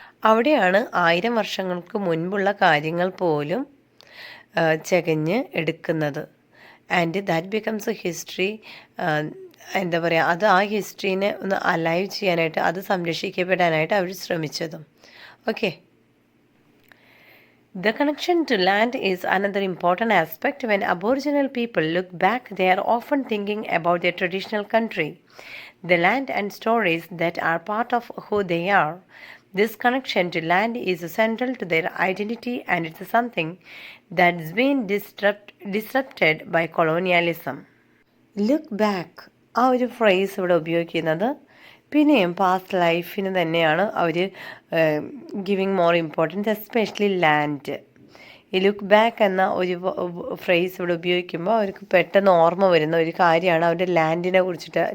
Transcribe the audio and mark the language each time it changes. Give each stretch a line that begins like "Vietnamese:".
Malayalam: അവിടെയാണ് 1000 വർഷങ്ങൾക്ക് മുൻപുള്ള കാര്യങ്ങൾ പോലും ചകഞ്ഞ് എടുക്കുന്നത്.
English: And that becomes a history.
Malayalam: എന്താ പറയുക, അത് ആ ഹിസ്റ്ററീനെ ഒന്ന് അലൈവ് ചെയ്യാനായിട്ട്, അത് സംരക്ഷിക്കപ്പെടാനായിട്ട് അവർ ശ്രമിച്ചതും. Okay.
English: The connection to land is another important aspect. When Aboriginal people look back, they are often thinking about their traditional country, the land and stories that are part of who they are. This connection to land is central to their identity, and it's something that's been disrupted by colonialism.
Malayalam: Look back, ആ ഒരു phrase ഇവിടെ ഉപയോഗിക്കുന്നത് പിന്നെയും past ലൈഫിന് തന്നെയാണ് അവർ
English: giving more importance,
Malayalam: especially land. ഈ look back എന്ന ഒരു ഫ്രേസ് ഇവിടെ ഉപയോഗിക്കുമ്പോൾ അവർക്ക് പെട്ടെന്ന് ഓർമ്മ വരുന്ന ഒരു കാര്യമാണ് അവരുടെ ലാൻഡിനെ കുറിച്ചിട്ട്.